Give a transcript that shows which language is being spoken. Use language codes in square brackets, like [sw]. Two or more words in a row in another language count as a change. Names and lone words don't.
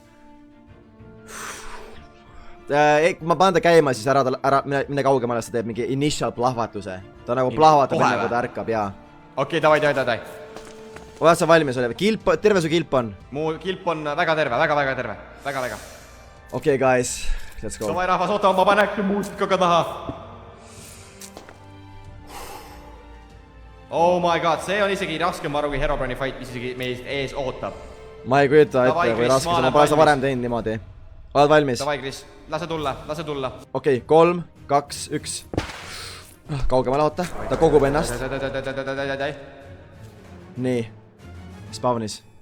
[et] Ma panen ta käima siis ära, mine kaugemale, ta teeb mingi initial plahvatuse. Ta nagu plahvatab enne, kui ta ärkab, jaa. Okei, davai. Oled sa valmis, Oliver? Terve su kilp on? Mu kilp on väga terve, väga terve. Väga. Okei, [en] guys. Let's go. [et] Davai rahvas, oota, ma panen äkki muusikaga taha. [en] Oh my god, [et] see on isegi raskem aru kui Herobrani fight, mis isegi meist ees ootab. Ma ei kujuta ette, kui raske see, ma pole seda varem teinud niimoodi. Oled valmis? Davai, Chris, lase tulla. Okei, 3, 2, 1. Kaugemale oota, ta kogub ennast. Nii, spawnis.